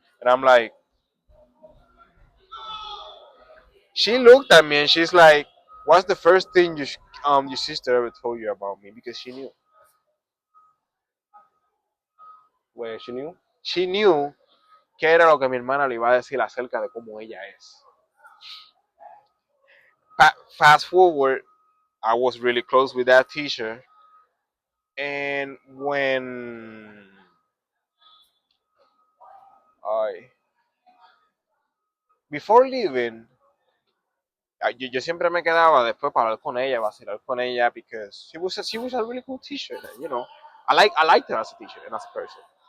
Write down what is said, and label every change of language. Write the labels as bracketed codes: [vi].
[en] And I'm like, she looked at me and she's like, "What's the first thing your sister ever told you about me?" Because she knew. Where she knew? She knew [es] qué era lo que mi hermana le iba a decir acerca de cómo ella es. [en] Fast forward, I was really close with that teacher, and when I before leaving, [es] yo siempre me quedaba después para hablar con ella, [en] vacilar con ella, because she was a really cool teacher, and, I liked her as a teacher and as a person.